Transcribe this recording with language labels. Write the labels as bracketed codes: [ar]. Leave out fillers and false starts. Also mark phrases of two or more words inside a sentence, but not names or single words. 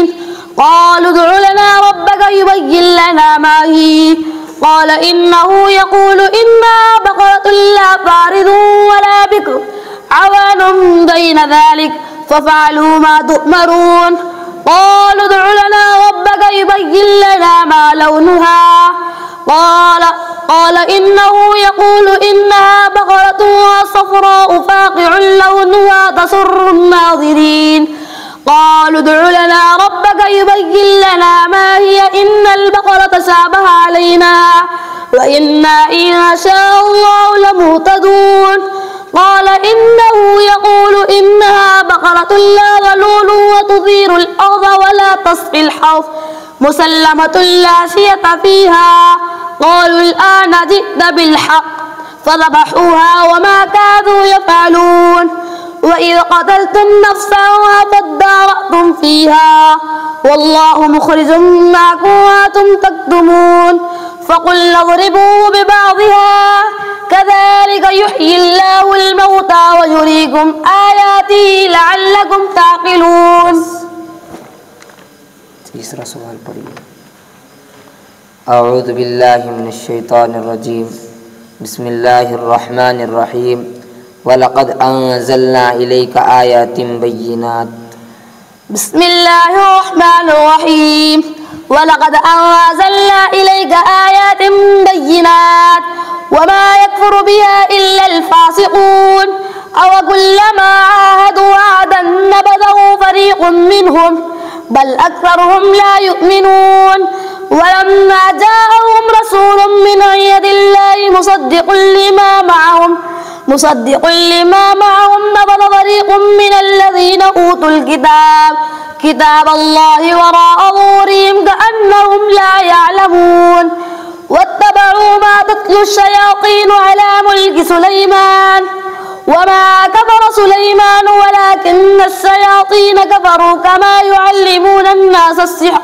[ar] قالوا ادع لنا ربك يبين لنا ما هي قال إنه يقول إنها بقرة لا فارض ولا بكر عوان بين ذلك فافعلوا ما تؤمرون. قالوا ادع لنا ربك يبين لنا ما لونها قال إنه يقول إنها بقرة صفراء فاقع لونها تسر الناظرين. قالوا ادع لنا ربك يبين لنا ما هي إن البقر تشابه علينا وإنا إن شاء الله لمهتدون. قال إنه يقول إنها بقرة لا ذلول وتثير الأرض ولا تسقي الحرث مسلمة لا شية فيها قالوا الآن جئت بالحق فذبحوها وما كادوا يفعلون. وإذ قتلتم نفسا فادارأتم فيها والله مخرج ما كنتم تكتمون. فقلنا اضربوه ببعضها كذلك يحيي الله الموتى ويريكم آياته لعلكم تعقلون. [hi] तीसरा सवाल पढ़िए। [ar] أعوذ بالله من الشيطان الرجيم بسم الله الرحمن الرحيم ولقد أنزلنا إليك آيات بينات. بسم الله الرحمن الرحيم ولقد أنزلنا إليك آيات بينات وما يكفر بها إلا الفاسقون أوكلما عاهدوا عهدا نبذه فريق منهم بل أكثرهم لا يؤمنون. ولما جاءهم رسول من عند الله مصدق لما معهم نبذ فريق من الذين أوتوا الكتاب كتاب الله وراء ظهورهم كأنهم لا يعلمون واتبعوا ما تتلو الشياطين على ملك سليمان وما كفر سليمان ولكن الشياطين كفروا كما يعلمون الناس السحر